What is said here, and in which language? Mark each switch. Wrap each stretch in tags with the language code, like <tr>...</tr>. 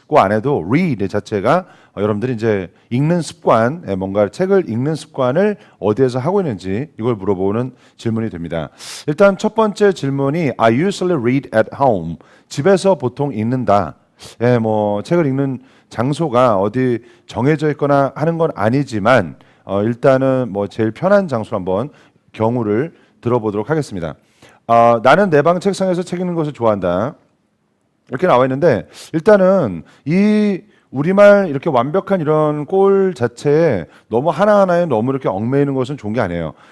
<ko>그 안에도 read 자체가 여러분들이 이제 읽는 습관, 뭔가 책을 읽는 습관을 어디에서 하고 있는지 이걸 물어보는 질문이 됩니다. 일단 첫 번째 질문이</ko> <en>I usually read at home.</en> <ko>집에서 보통 읽는다. 뭐 책을 읽는 장소가 어디 정해져 있거나 하는 건 아니지만 일단은 뭐 제일 편한 장소로 한번 경우를 들어보도록 하겠습니다. 나는 내 방 책상에서 책 읽는 것을 좋아한다. 이렇게 나와 있는데 일단은 이 우리말 이렇게 완벽한 이런 꼴 자체에 너무 하나하나에 너무 이렇게 얽매이는 것은 좋은 게 아니에요.</ko>